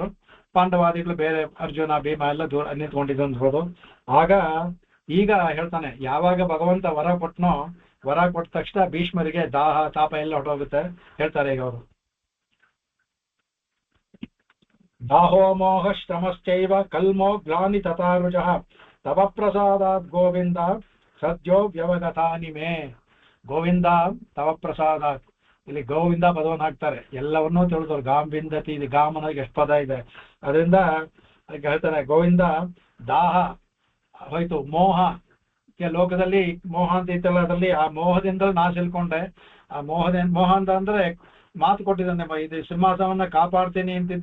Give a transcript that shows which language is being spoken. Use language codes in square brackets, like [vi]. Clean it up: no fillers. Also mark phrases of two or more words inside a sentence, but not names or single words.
[kn] ಪಾಂಡವಾದಿಗಳು ಬೇರೆ, ಅರ್ಜುನ ಭೀಮ ಎಲ್ಲ ದೂರ ನಿಂತ್ಕೊಂಡಿದ್ದು ಅನ್ಬೋದು. ಆಗ ಈಗ ಹೇಳ್ತಾನೆ, ಯಾವಾಗ ಭಗವಂತ ವರ ಕೊಟ್ಟನೋ, ವರ ಕೊಟ್ಟ ತಕ್ಷಣ ಭೀಷ್ಮರಿಗೆ ದಾಹ ತಾಪ ಎಲ್ಲ ಹೊರಟೋಗುತ್ತೆ. ಹೇಳ್ತಾರೆ ಈಗ ಅವರು, [sa] ದಾಹೋ ಮೋಹ ಶ್ರಮಶ್ಚೈವ ಕಲ್ಮೋ ಗ್ಲಾನಿ ತಥಾರುಜಃ ತವ ಪ್ರಸಾದಾತ್ ಗೋವಿಂದ ಸದ್ಯೋ ವ್ಯವಗತಾನಿ ಮೇ. ಗೋವಿಂದ ತವ ಪ್ರಸಾದಾತ್, [kn] ಇಲ್ಲಿ ಗೋವಿಂದ ಪದವನ್ನು ಹಾಕ್ತಾರೆ. ಎಲ್ಲವನ್ನೂ ತಿಳಿದವ್ರು. ಗಾಂಬಿಂದತಿ, ಗಾಮನಾಗಿ ಎಷ್ಟು ಪದ ಇದೆ. ಅದರಿಂದ ಹೇಳ್ತಾರೆ ಗೋವಿಂದ, ದಾಹ ಹೋಯ್ತು, ಮೋಹ ಲೋಕದಲ್ಲಿ ಮೋಹ ಅಂತ ಇತ್ತಲ್ಲ, ಅದರಲ್ಲಿ ಆ ಮೋಹದಿಂದ ನಾ ಸಿಲ್ಕೊಂಡೆ. ಆ ಮೋಹ ಅಂತ ಅಂದ್ರೆ ಮಾತು ಕೊಟ್ಟಿದ್ದಾನೆ, ಇದು ಸಿಂಹಾಸವನ್ನ ಕಾಪಾಡ್ತೀನಿ ಅಂತಿದ್ದ.